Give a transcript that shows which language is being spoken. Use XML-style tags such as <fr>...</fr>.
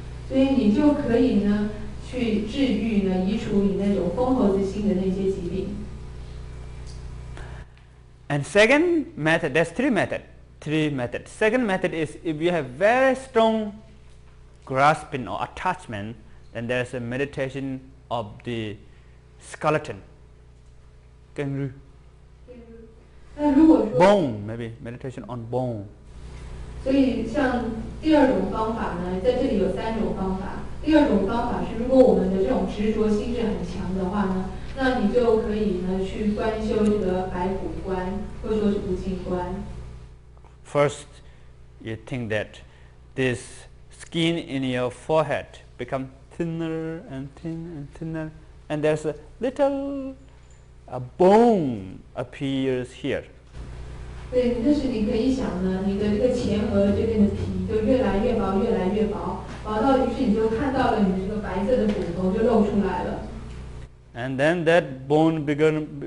<zh>所以你就可以呢去治愈呢移除你那种疯猴子心的那些疾病。</zh> <en>And second method, there's three methods. Second method is if you have very strong grasping or attachment, then there's a meditation of the skeleton. Kangaroo.</en> <zh>那如果说</zh> <en>Bone, maybe meditation on bone.</en> <zh>所以像第二种方法呢，在这里有3种方法。第二种方法是，如果我们的这种执着心是很强的话呢，那你就可以呢去观修这个白骨观，或者说是无尽观。</zh> <en>First, you think that this skin in your forehead become thinner and thinner, and there's a little bone appears here.</en> <zh>对，这时你可以想呢，你的这个前额这边的皮就越来越薄，越来越薄，薄到于是你就看到了你的这个白色的骨头就露出来了。</zh> <en>And then that bone bigger.</en>